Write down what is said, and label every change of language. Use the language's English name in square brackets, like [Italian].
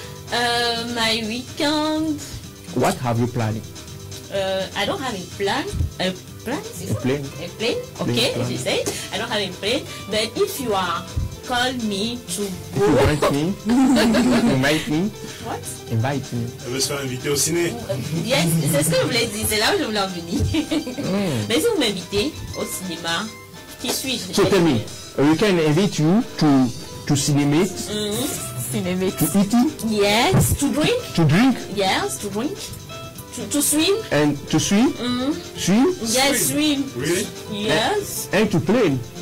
[English] My weekend. What have you planned? I don't have a plan. A plan? A plane. A plane? Okay, Plane. you say. I don't have a plane. But if you are call me to go. Invite me. Invite me. What? Invite me. [French] Elle veut se faire inviter au ciné. Yes, c'est ce que je voulais dire. C'est là où je voulais en venir. Mais si vous m'invitez au cinéma, qui suis-je? [English] So tell me, we can invite you to cinema. [French] Cinémique. [English] To eat. Yes, to drink. To drink. Yes, to drink. To swim. And to swim. Swim. Yes, swim. Really? Yes. And to play.